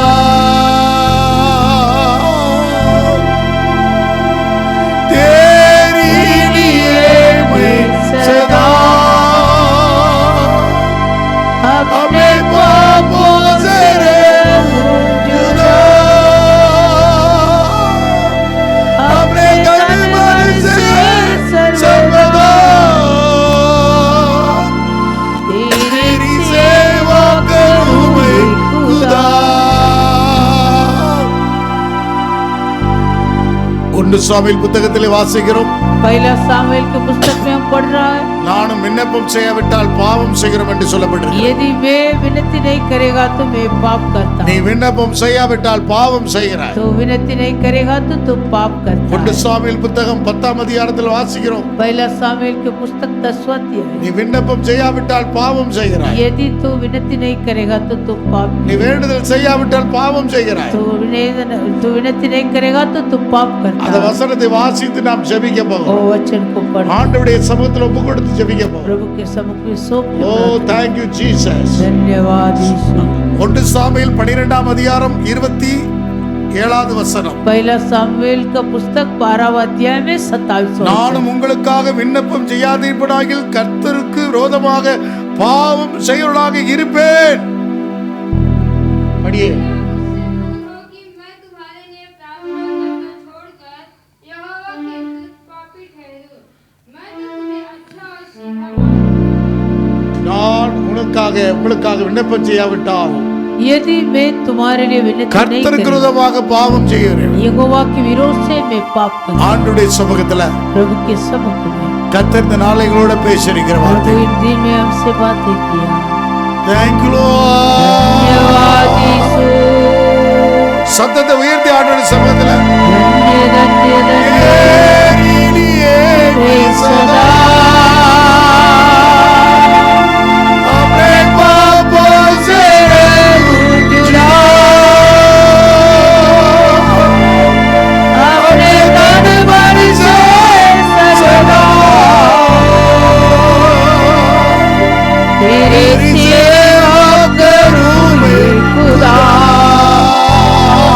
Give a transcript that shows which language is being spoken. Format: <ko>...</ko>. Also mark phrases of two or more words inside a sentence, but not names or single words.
<hi>तेरी लिए मैं सदा अपने पापों से रहूं जुदा, अपने तन मन से सर्वदा तेरी सेवा करूं मैं खुदा.</hi> <ta>1 சாமுவேல் புத்தகத்திலே வாசிக்கிறோம்.</ta> <hi>पहला सामुएल के पुस्तक में हम पढ़ रहा है,</hi> <ta>நானும் விண்ணப்பம் செய்யாவிட்டால் பாவம் செய்கிறோம் என்று சொல்லப்பட்டிருக்கிறது.</ta> <hi>यदि मैं विनती नहीं करेगा तो मैं पाप करता</hi> <ta>நீ</ta> <hi>हूँ,</hi> <ta>விண்ணப்பம் செய்யாவிட்டால் பாவம் செய்கிறாய்.</ta> <hi>तो विनती नहीं करेगा तो तुम पाप करता</hi> <ta>1</ta> <hi>है।</hi> <ta>சாமுவேல் புத்தகம் 10ஆம் அதிகாரத்தில் வாசிக்கிறோம்.</ta> <hi>पहला सामुएल के पुस्तक 10वां अध्याय,</hi> <ta>நீ விண்ணப்பம் செய்யாவிட்டால் பாவம் செய்கிறாய்.</ta> <hi>यदि तू विनती नहीं करेगा तो तुम पाप,</hi> <ta>நீ வேண்டுதல் செய்யாவிட்டால் பாவம் செய்கிறாய்.</ta> <hi>तू विनती नहीं करेगा तो तुम पाप करता</hi> <ta>அந்த</ta> <hi>है।</hi> <ta>வசனத்தை வாசித்து நாம் ஜெபிக்க ओ போகிறோம்.</ta> <hi>वचन को पढ़,</hi> <ta>ஆண்டவருடைய சமூகத்தில் ஒப்பு கொடுத்து ஜெபிக்க போகிறோம்.</ta> <hi>प्रभु के सम्मुख में सौंप के ஓ प्रार्थना।</hi> <en>thank you Jesus.</en> <hi>धन्यवाद यीशु।</hi> <ta>1 சாமுவேல் 12ஆம் அதிகாரம் 27வது வசனம்.</ta> <hi>पहला सामुएल का पुस्तक 12वां अध्याय में 27वां</hi> <ta>நானும் உங்களுக்காக விண்ணப்பம் செய்யாதிருப்பதாகில் கர்த்தருக்கு விரோதமாக பாவம் செய்கிறவனாக இருப்பேன். படியே.</ta> <hi>कि मैं तुम्हारे लिए प्रार्थना करना छोड़कर यहोवा के विरुद्ध पापी ठहरूं। मैं तो तुम्हें अच्छा और सीधा मानूं।</hi> <ta>நான் உங்களுக்காக விண்ணப்பம் செய்யாவிட்டால்</ta> <hi>यदि मैं तुम्हारे लिए विनती नहीं</hi> <ta>கர்த்தருக்கு</ta> <hi>करूं,</hi> <ta>விரோதமாக பாவம் செய்கிறேன்.</ta> <hi>यहोवा के विरोध से मैं पाप करूं।</hi> <ta>ஆண்டவருடைய சமூகத்துல</ta> <hi>प्रभु के सम्मुख में</hi> <ta>கர்த்தர் இந்த நாளைகளோட பேசியிருக்கிற</ta> <hi>प्रभु</hi> <ta>வார்த்தை.</ta> <hi>इन दिन में हमसे बातें किया।</hi> <en>Thank you Lord.</en> <hi>धन्यवाद यीशु।</hi> <ta>சத்தத்தை உயர்த்தி ஆண்டவருடைய சமூகத்துல</ta> <hi>धन्य धन्य धन्य तेरे लिए सदा अपने पापों से रहूं जुदा, अपने तन मन से सदा तेरी सेवा करूं मैं खुदा,</hi>